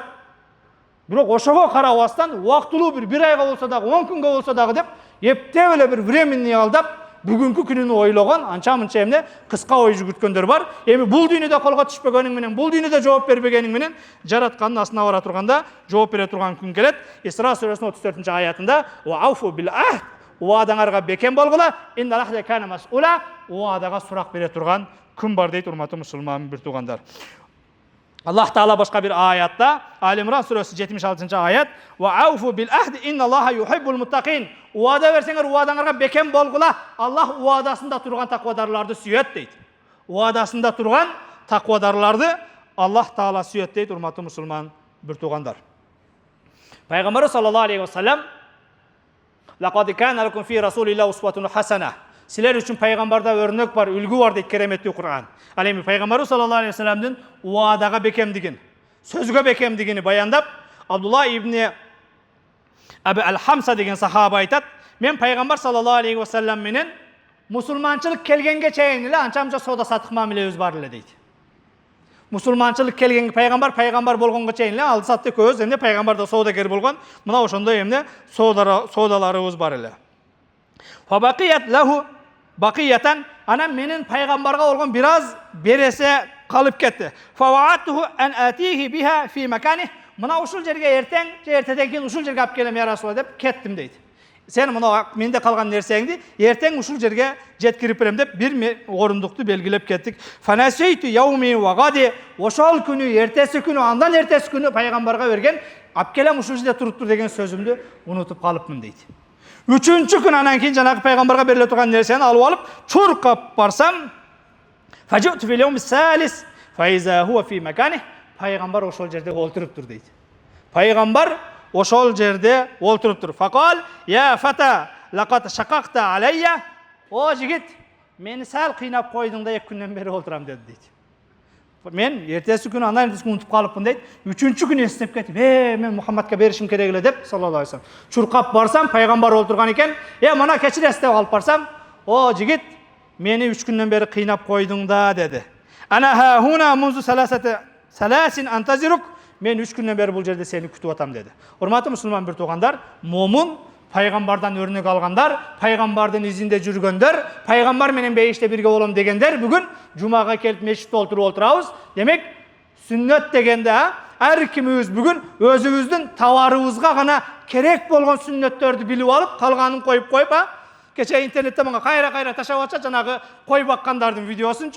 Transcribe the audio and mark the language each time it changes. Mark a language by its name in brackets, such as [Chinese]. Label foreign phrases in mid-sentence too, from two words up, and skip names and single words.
[Kyrgyz] Бирок ошого карабастан убактылуу бир айга болсо дагы, 10 күнгө болсо дагы деп эптеп эле бир временный алдап бүгүнкү күнүнү ойлогон, анча-мынча эмне кыска ой жүгүрткөндөр бар. Эми бул дүйнөдө колго түшпөгөнүң менен, бул дүйнөдө жооп бербегениң менен жараткандын астына бара турганда жооп бере турган күн келет. Исра сүрөсүнүн 34-аятында [Arabic] وأوفوا بالعهد, [Kyrgyz] уадаңарга бекем болгула, [Arabic] إن العهد كان مسؤولا, [Kyrgyz] уадага сурак бере турган күн бар дейт урматтуу мусулман бир туугандар. Аллах Таала башка бир аятта, Али Имран сүрөсү 76-аят, [Arabic] وأوفوا بالعهد إن الله يحب المتقين, [Kyrgyz] уада берсеңер уадаңарга бекем болгула, Аллах уадасында турган таквадарларды сүйөт дейт. Уадасында турган таквадарларды Аллах Таала сүйөт дейт урматтуу мусулман бир туугандар. [Arabic] Пайгамбар صلى الله عليه وسلم لقد كان لكم في رسول الله أسوة حسنة, [Kyrgyz] силер үчүн пайгамбарда өрнөк бар, үлгү бар дейт кереметтүү Кур'ан. Ал эми пайгамбар [Arabic] صلى الله عليه وسلم [Kyrgyz] уадага бекемдигин, сөзгө бекемдигини баяндап, Абдулла ибн Аби ал-Хамса деген сахаба айтат, мен пайгамбар [Arabic] صلى الله عليه وسلم [Kyrgyz] менен мусулманчылык келгенге чейин эле анча-мынча соода сатык мамилебиз бар эле дейт. Мусулманчылык келген пайгамбар болгонго чейин эле алды сатты көз, эмне пайгамбар да соодагер болгон, мына ошондой эмне соодаларыбыз бар эле. [Arabic] فبقيت له بقية, [Kyrgyz] ана менен пайгамбарга болгон бир аз бересе калып кетти. [Arabic] فواعدته أن آتيه بها في مكانه, [Kyrgyz] мына ушул жерге эртең же эртеден кийин ушул жерге алып келем [Arabic] يا رسول الله [Kyrgyz] деп кеттим дейт. Сен мына менде калган нерсеңди эртең ушул жерге жеткирип берем деп бир орундукту белгилеп кеттик. [Arabic] فنسيت يومي والغد, [Kyrgyz] ошол күнү, эртеси күнү, андан эртеси күнү пайгамбарга берген алып келем ушул жерде туруп тур деген сөзүмдү унутуп калыпмын дейт. Үчүнчү күн анан кийин жанагы пайгамбарга бериле турган нерсени алып алып чуркап барсам, [Arabic] فجئت في اليوم الثالث فإذا هو في مكانه, [Kyrgyz] пайгамбар ошол жерде олтуруптур дейт. Пайгамбар ошол жерде олтуруптур. [Arabic] فقال يا فتى لقد شققت علي, [Kyrgyz] о жигит, мени сал кыйнап койдуң да 2 күндөн бери олтурам деди дейт. Мен эртеси күнү андан эртеси күнү унутуп калыпмын дейт. Үчүнчү күнү эстеп кетип, мен Мухаммадка беришим керек эле деп [Arabic] صلى الله عليه وسلم [Kyrgyz] чуркап барсам, пайгамбар олтурган экен. Мына кечиресиз деп алып барсам, о жигит, мени 3 күндөн бери кыйнап койдуң да деди. [Arabic] أنا ها هنا منذ ثلاث أنتظرك, [Kyrgyz] мен 3 күндөн бери бул жерде сени күтүп атам деди. Урматтуу мусулман бир туугандар, момун пайгамбардан өрнөк алгандар, пайгамбардын изинде жүргөндөр, пайгамбар менен бейиште бирге болом дегендер бүгүн жумага келип мешитте отурабыз. Демек, сүннөт дегенде ар кимибиз бүгүн өзүбүздүн табарыбызга гана керек болгон сүннөттөрдү билип алып, калганын коюп, кече интернетте мага кайра ташап атча жанагы кой баккандардын видеосунчу.